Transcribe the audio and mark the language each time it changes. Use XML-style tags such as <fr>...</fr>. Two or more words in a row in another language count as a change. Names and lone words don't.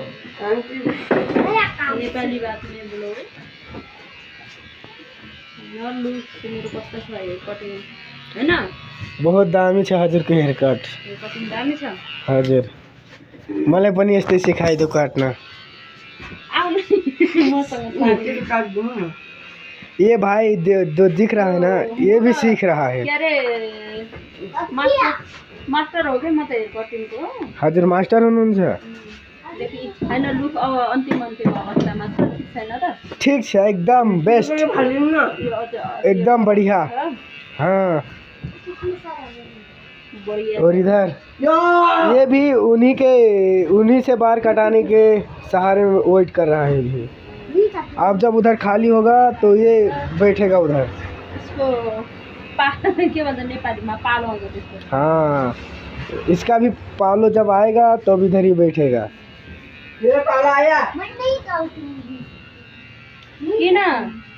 <hi>नेपाली बात में बोलो है ना।</hi> <ne>बहुत दामी छ हजुरको</ne> <en>hair cut.</en> <ne>कटिङ दामी छ हजुर मलाई पनि यस्तै सिकाइदियो काट्न।</ne> <hi>ये भाई जो दिख रहा है ना ये भी सीख रहा है।</hi> <ne>मास्टर हो क्या म त</ne> <en>hair cutting</en> <ne>को। हजुर मास्टर हुनुहुन्छ। हैन लुक अब अन्तिम अवस्थामा छ छैन त। ठीक छ एकदम बेस्ट एकदम बढ़िया।</ne> <hi>हाँ और इधर ये भी उन्हीं से बाल कटाने के सहारे में वेट कर रहा है भी। अब जब उधर खाली होगा तो ये बैठेगा उधर।</hi> <ne>इसको के भन्छ नेपालीमा पालो आउँछ त्यसको।</ne> <hi>हाँ इसका भी पालो जब आएगा तो अब इधर ही बैठेगा।</hi> <ne>किन</ne>